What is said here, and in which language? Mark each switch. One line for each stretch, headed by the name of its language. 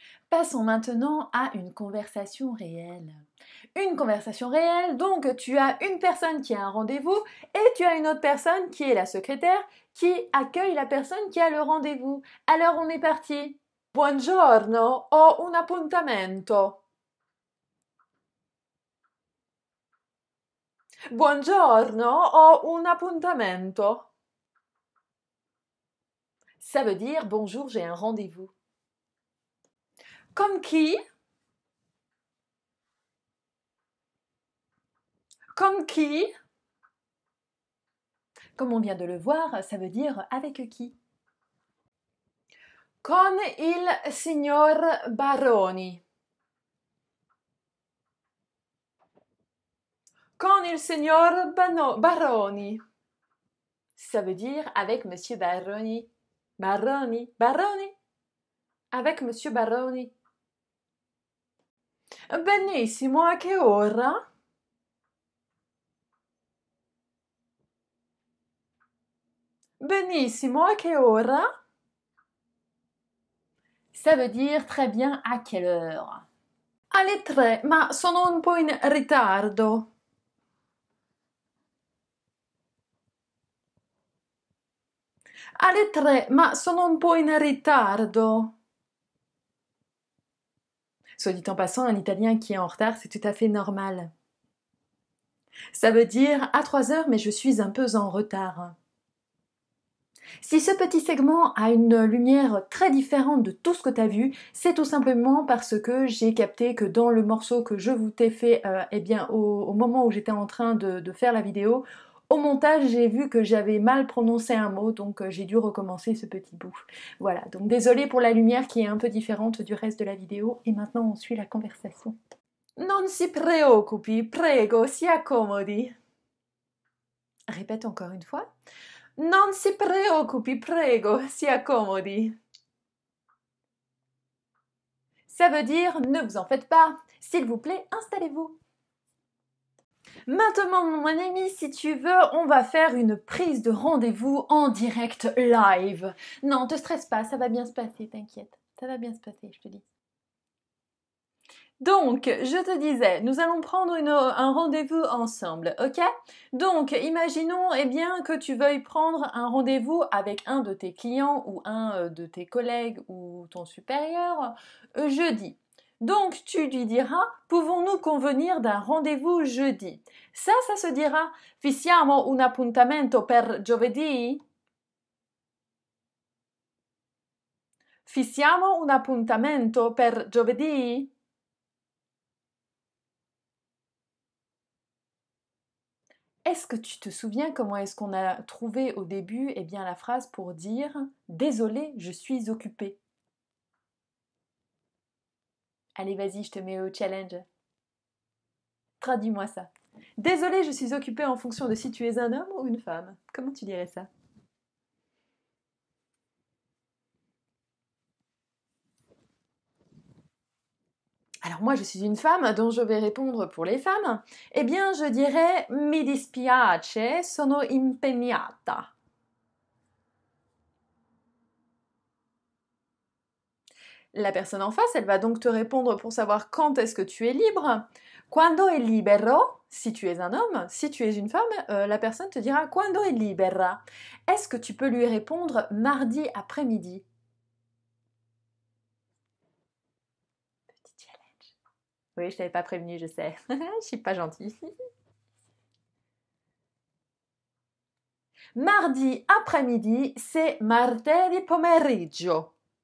French: Passons maintenant à une conversation réelle. Une conversation réelle, donc tu as une personne qui a un rendez-vous et tu as une autre personne qui est la secrétaire qui accueille la personne qui a le rendez-vous. Alors on est parti.
Italian: Buongiorno, ho un appuntamento. Buongiorno, ho un appuntamento.
French: Ça veut dire bonjour, j'ai un rendez-vous. Comme qui? Comme qui? Comme on vient de le voir, ça veut dire avec qui?
Italian: Con il signor Baroni. Con il signor Baroni.
French: Ça veut dire avec monsieur Baroni. Baroni, Baroni. Avec monsieur Baroni.
Italian: Benissimo, a che ora? Benissimo, a che ora?
French: Ça veut dire très bien à quelle heure.
Italian: Alle 3, ma sono un po' in ritardo. Alle 3, ma sono un po' in ritardo.
French: Soit dit en passant, un Italien qui est en retard, c'est tout à fait normal. Ça veut dire à 3 heures, mais je suis un peu en retard. Si ce petit segment a une lumière très différente de tout ce que tu as vu, c'est tout simplement parce que j'ai capté que dans le morceau que je vous t'ai fait, au moment où j'étais en train de faire la vidéo, au montage, j'ai vu que j'avais mal prononcé un mot, donc j'ai dû recommencer ce petit bout. Voilà, donc désolée pour la lumière qui est un peu différente du reste de la vidéo, et maintenant on suit la conversation.
Italian: Non si preoccupi, prego, si accomodi.
French: Répète encore une fois.
Italian: Non si preoccupi, prego, si accomodi.
French: Ça veut dire ne vous en faites pas, s'il vous plaît, installez-vous. Maintenant, mon ami, si tu veux, on va faire une prise de rendez-vous en direct live. Non, te stresse pas, ça va bien se passer, t'inquiète. Ça va bien se passer, je te dis. Donc, je te disais, nous allons prendre un rendez-vous ensemble, ok? Donc, imaginons bien que tu veuilles prendre un rendez-vous avec un de tes clients ou un de tes collègues ou ton supérieur jeudi. Donc, tu lui diras, pouvons-nous convenir d'un rendez-vous jeudi? Ça se dira,
Italian: fissiamo un appuntamento per giovedì? Fissiamo un appuntamento per giovedì?
French: Est-ce que tu te souviens comment est-ce qu'on a trouvé au début la phrase pour dire « Désolé, je suis occupée ». Allez, vas-y, je te mets au challenge. Traduis-moi ça. Désolé, je suis occupée en fonction de si tu es un homme ou une femme. Comment tu dirais ça? Alors moi, je suis une femme, donc je vais répondre pour les femmes. Eh bien, je dirais «
Italian: Mi dispiace, sono impegnata ».
French: La personne en face, elle va donc te répondre pour savoir quand est-ce que tu es libre.
Italian: Quando è libero,
French: si tu es un homme, si tu es une femme, la personne te dira
Italian: quando è libera.
French: Est-ce que tu peux lui répondre mardi après-midi? Petit challenge. Oui, je t'avais pas prévenu, je sais. Je suis pas gentille. Mardi après-midi, c'est
Italian: martedì pomeriggio.